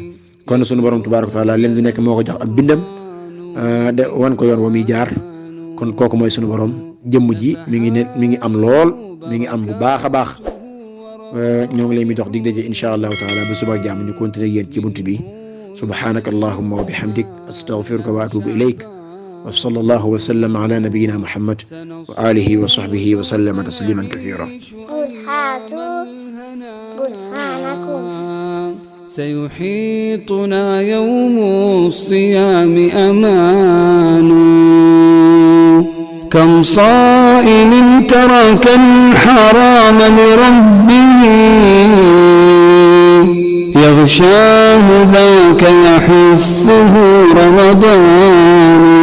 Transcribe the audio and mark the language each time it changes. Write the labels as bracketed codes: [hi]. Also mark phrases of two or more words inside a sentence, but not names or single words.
[wo] kon sunu borom [ar] تبارك وتعالى [wo] leen du nekk moo ko jox ab bindam de wan ko yoon wa muy jaar. kon kooku mooy sunu borom. jëmm ji mi ngi am lool, mi ngi am bu baax a baax. ñoo ngi leen mi dox dig daje [ar] إن شاء الله تعالى [wo] ba suba jàmm ñu continuer yéen ci bunt bi. [ar] سبحانك اللهم وبحمدك أستغفرك وأتوب إليك وصلى الله وسلم على نبينا محمد وعلى آله وصحبه وسلم تسليما كثيرا. قل هاتوا برهانكم. سيحيطنا يوم الصيام أمان، كم صائم ترك الحرام لربه، يغشاه ذاك يحثه رمضان.